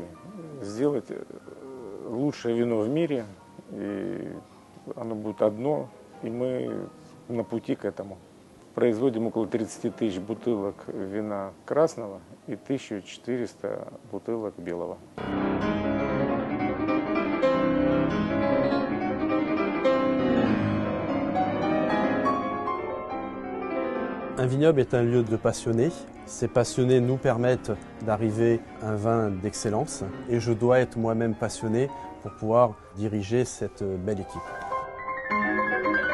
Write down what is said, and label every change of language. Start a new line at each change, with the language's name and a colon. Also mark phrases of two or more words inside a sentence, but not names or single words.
Russian: Сделать лучшее вино в мире, и оно будет одно, и мы на пути к этому. Производим около 30 тысяч бутылок вина красного и 1400 бутылок белого.
French: Un vignoble est un lieu de passionnés. Ces passionnés nous permettent d'arriver à un vin d'excellence et je dois être moi-même passionné pour pouvoir diriger cette belle équipe.